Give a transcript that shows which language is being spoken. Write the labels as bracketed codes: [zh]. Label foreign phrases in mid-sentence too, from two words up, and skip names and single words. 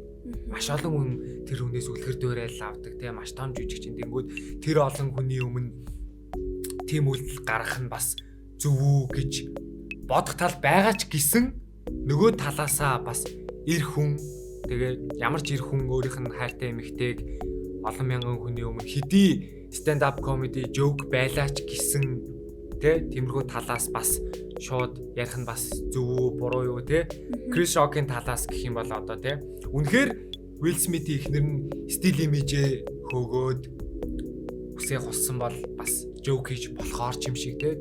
[mn] Маш олон хүн тэр хүнээс үлгэр дуурайл авдаг те, маш том жүжигчин тэнгүүд тэр олон хүний өмнө тийм үйлдэл гаргах нь бас зөв үү гэж бодох тал байгаа ч гэсэн нөгөө талаасаа бас эр хүн тэгээд ямар ч эр хүн өөрийнх нь хайртай эмэгтэйг олон мянган хүний өмнө хэдий [en] stand up comedy joke [mn] байлаач гэсэн тиймэрхүү талаас бас шууд ярих нь бас зөв үү буруу юу те. Chris Rock-ийн талаас гэх юм бол одоо те үнэхээр Will Smith-ийн эхнэр нь стил имижээ хөөгөөд үсээ хуссан бол бас joke хийж болохоор ч юм шиг те.